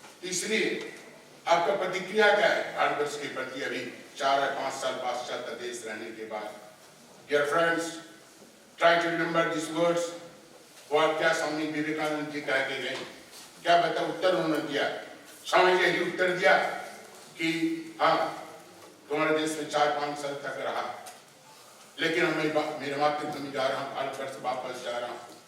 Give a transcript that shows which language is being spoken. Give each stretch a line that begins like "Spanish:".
Hindi: इसलिए आपका प्रतिक्रिया क्या है भारतवर्ष के प्रति अभी 4 या 5 साल पाश्चात्य देश रहने के बाद?
English: Dear friends, try to remember these words.
Hindi: वो क्या स्वामी विवेकानंद जी कह के गए, क्या बता उत्तर उन्होंने दिया? स्वामी जी यही उत्तर दिया कि हाँ तुम्हारे देश में 4-5 साल तक रहा, लेकिन मैं मेरे मातृभूमि जा रहा हूँ, भारतवर्ष वापस जा रहा हूँ।